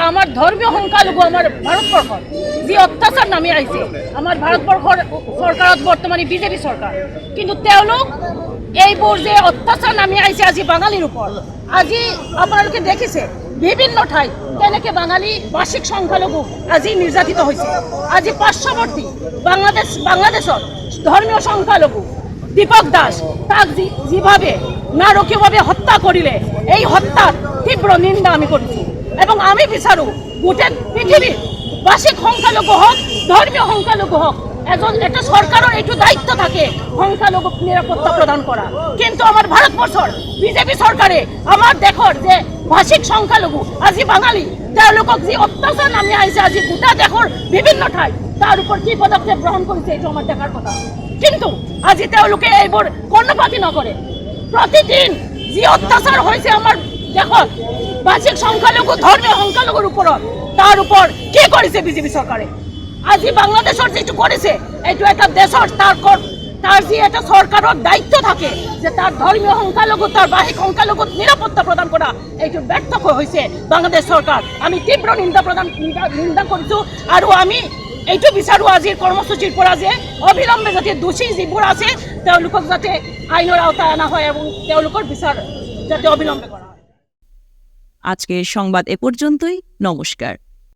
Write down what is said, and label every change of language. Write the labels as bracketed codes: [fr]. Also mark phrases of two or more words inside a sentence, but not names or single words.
[as] আমাৰ ধৰ্মীয় সংখ্যালঘু আমাৰ ভাৰতবৰ্ষত যি অত্যাচাৰ নামি আহিছে, আমাৰ ভাৰতবৰ্ষৰ চৰকাৰত বৰ্তমানে বিজেপি চৰকাৰ, কিন্তু তেওঁলোক এইবোৰ যে অত্যাচাৰ নামি আহিছে আজি বাঙালীৰ ওপৰত, আজি আপোনালোকে দেখিছে বিভিন্ন ঠাইত কেনেকৈ বাঙালী বাৰ্ষিক সংখ্যালঘু আজি নিৰ্যাতিত হৈছে। [bn] আজি পাৰ্শ্বৱৰ্তী বাংলাদেশত ধৰ্মীয় সংখ্যালঘু দীপক দাস তাক যেভাবে নারকীয়ভাবে হত্যা করিলে এই হত্যার তীব্র নিন্দা আমি করছি এবং [as] আমি বিচাৰো গোটেই [bn] পৃথিবীর বার্ষিক সংখ্যালঘু হোক ধর্মীয় সংখ্যালঘু হোক এটা সরকারের এইটো দায়িত্ব থাকে সংখ্যালঘু নিরাপত্তা প্রদান করা, কিন্তু আমার ভারতবর্ষের বিজেপি সরকারে আমার দেশের যে ভাষিক সংখ্যালঘু আজি বাঙালি [as] তেওঁলোকক যি অত্যাচার নামি আহিছে আজি [bn] গোটা দেশের বিভিন্ন ঠাই তার উপর কি পদক্ষেপ গ্রহণ করেছে এইটো আমার দেখার কথা, [as] কিন্তু আজি তেওঁলোকে এইবোৰ কর্ণপাতি নকৰে। [bn] প্রতিদিন যি অত্যাচার হয়েছে আমার দেশত ভাষিক সংখ্যালঘু ধর্মীয় সংখ্যালঘুর উপৰত তার উপর কি করেছে বিজেপি সরকারে? আজি বাংলাদেশের যেটো করেছে এইটো এটা দেশের তার যে এটা সরকারের দায়িত্ব থাকে যে তার ধর্মীয় সংখ্যালঘু তার বাহিক সংখ্যালঘু নিরাপত্তা প্রদান করা, এইটো ব্যর্থ হয়েছে বাংলাদেশ সরকার। আমি তীব্র নিন্দা করছো [as] আর আমি এইটো বিচাৰো আজিৰ কৰ্মসূচীৰ পৰা যে অবিলম্বে যাতে দোষী যিবোৰ আছে তেওঁলোকক যাতে আইনৰ আওতায় আনা হয় এবং তেওঁলোকৰ বিচাৰ যাতে অবিলম্বে করা হয়। [bn] আজকের সংবাদ এ পর্যন্তই। নমস্কার।